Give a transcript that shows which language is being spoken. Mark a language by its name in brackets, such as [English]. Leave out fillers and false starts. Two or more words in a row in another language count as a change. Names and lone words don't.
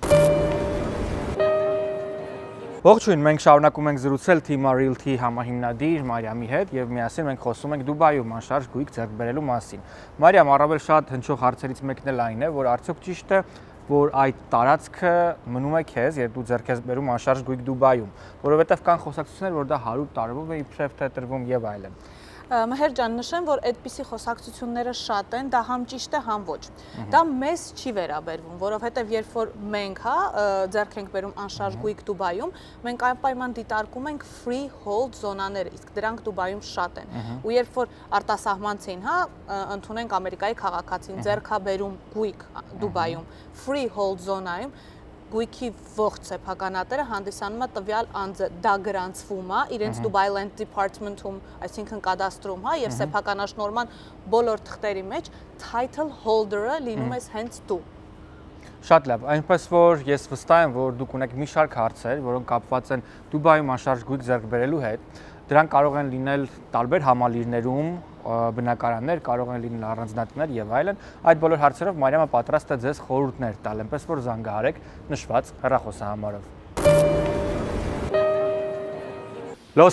[Armenian] Ողջույն, մենք շարունակում ենք զրուցել Thema Realty համահիմնադիր Մարիամի հետ եւ միասին մենք խոսում ենք Դուբայում անշարժ գույք ձեռք բերելու մասին։ Մարիամ, առավել շատ հնչող հարցերից մեկն էլ այն է, որ արդյոք ճիշտ է, որ այդ տարածքը մնում է քեզ, երբ դու ձեռք ես բերում անշարժ գույք Դուբայում, որովհետեւ կան խոսակցություններ, որ դա 100 տարվով է իբրև թե տրվում եւ այլն։ Մհեր ջան, նշեմ, որ այդպիսի խոսակցությունները շատ են, դա համ ճիշտ է, համ ոչ։ Դա մեզ չի վերաբերվում, որովհետև երբ որ մենք, ձեռք ենք բերում անշարժ գույք Դուբայում, մենք անպայման դիտարկում ենք [English] free hold [Armenian] զոնաները, իսկ դրանք Դուբայում շատ են։ Ու երբ որ արտասահմանցին, ընդունենք Ամերիկայի քաղաքացին, ձեռք է բերում գույք Դուբայում, [English] free hold [Armenian] զոնայում, գույքի ողջ սեփականատերը հանդիսանում է տվյալ անձը, դա գրանցվում է իրենց Dubai Land Department-ում, այսինքն կադաստրում, եւ սեփականաշնորհման բոլոր թղթերի մեջ [English] title holder- [Armenian] ը լինում ես հենց դու։ Շատ լավ, այնպես որ ես վստահ եմ, որ դուք ունեք մի շարք հարցեր, որոնք կապված են Դուբայում անշարժ գույք ձեռք բերելու հետ։ Դրանք կարող են լինել տարբեր համալիրներում, բնակարաններ, կարող են լինել առանձնատներ եւ այլն։ Այդ բոլոր հարցերով Մարիամը պատրաստ է ձեզ խորհուրդներ տալ, այնպես որ զանգահարեք նշված հեռախոսահամարով։ Լոս